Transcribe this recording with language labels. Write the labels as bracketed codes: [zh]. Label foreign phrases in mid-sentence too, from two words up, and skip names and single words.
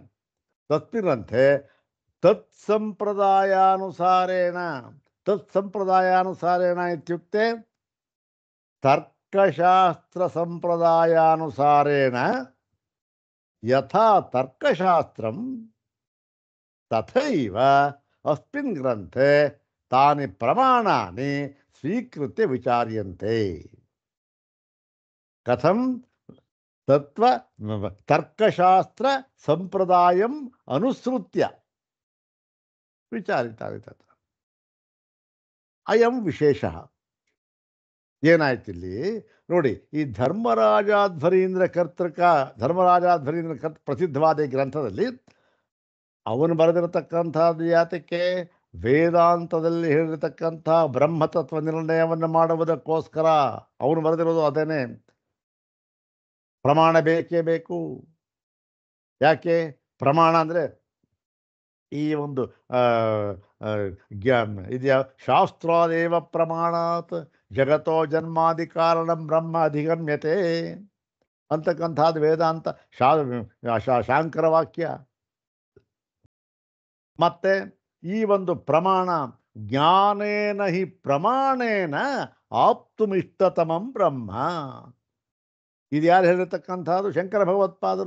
[sa] ತಸ್ಮಿನ್ ಗ್ರಂಥೆ ತತ್ಸಂಪ್ರದಾಯಾನುಸಾರೇಣ ಇತ್ಯುಕ್ತೆ ತರ್ಕಶಾಸ್ತ್ರ ಸಂಪ್ರದಾಯಾನುಸಾರೇಣ ಯಥಾ ತರ್ಕಶಾಸ್ತ್ರಂ ತಥೈವ ಅಸ್ಮಿನ್ ಗ್ರಂಥೆ ತಾನಿ ಪ್ರಮಾಣಾನಿ ಸ್ವೀಕೃತ್ಯ ವಿಚಾರ್ಯಂತೆ. ಕಥಂ? ತರ್ಕಶಾಸ್ತ್ರ ಸಂಪ್ರದಾಯಂ ಅನುಸೃತ್ಯ ವಿಚಾರಿತಾರೆ ತತ್ರ. ಅಯಂ ವಿಶೇಷ. [kn] ಏನಾಯ್ತಿಲ್ಲಿ ನೋಡಿ, ಈ ಧರ್ಮರಾಜಾಧ್ವರೀಂದ್ರ ಪ್ರಸಿದ್ಧವಾದ ಈ ಗ್ರಂಥದಲ್ಲಿ ಅವನು ಬರೆದಿರತಕ್ಕಂಥದ್ದು ಯಾತಕ್ಕೆ? ವೇದಾಂತದಲ್ಲಿ ಹೇಳಿರತಕ್ಕಂಥ ಬ್ರಹ್ಮತತ್ವ ನಿರ್ಣಯವನ್ನು ಮಾಡುವುದಕ್ಕೋಸ್ಕರ ಅವನು ಬರೆದಿರೋದು ಅದೇನೆ. ಪ್ರಮಾಣ ಬೇಕೇ ಬೇಕು. ಯಾಕೆ ಪ್ರಮಾಣ ಅಂದರೆ ಈ ಒಂದು ಇದೆಯಾ, [sa] ಶಾಸ್ತ್ರಾದೇವ ಪ್ರಮಾಣಾತ್ ಜಗತ್ತೋ ಜನ್ಮಾದಿ ಕಾರಣಂ ಬ್ರಹ್ಮ ಅಧಿಗಮ್ಯತೆ [kn] ಅಂತಕ್ಕಂಥದ್ದು ವೇದಾಂತ ಶಾಂಕರ ವಾಕ್ಯ. ಮತ್ತೆ ಈ ಒಂದು ಪ್ರಮಾಣ [sa] ಜ್ಞಾನೇನ ಹಿ ಪ್ರಮಾಣೇನ ಆಪ್ತುಮಿಷ್ಟತಮಂ ಬ್ರಹ್ಮ. [kn] ಇದು ಯಾರು ಹೇಳಿರ್ತಕ್ಕಂಥದ್ದು? ಶಂಕರ ಭಗವತ್ಪಾದರು.